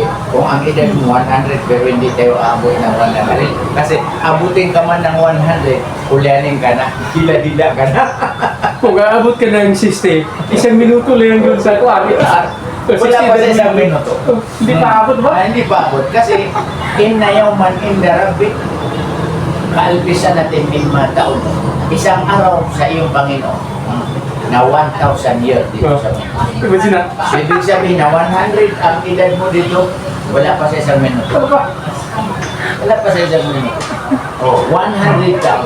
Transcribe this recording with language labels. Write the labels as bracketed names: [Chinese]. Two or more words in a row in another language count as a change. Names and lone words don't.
[Filipino] Kung ang edad mo 100 pero hindi tayo aabot ng 100. Kasi abutin ka man ng 100, ulyanin ka na, hila-hila ka na. Kung aabot ka ng 60, isang minuto lang yun sa kuwari. Wala pa sa isang minuto. Hindi pa abot ba? Hindi pa abot. Kasi [Arabic] إن يوما عند ربي, [Filipino] kaalpisan natin 5 taon. Isang araw sa iyong Panginoon na 1,000 years dito sa mundo. Imagine na. Ibig sabihin na 100 ang edad mo dito, wala pa sa isang minuto. Wala pa sa isang minuto. Oh, 100 taon.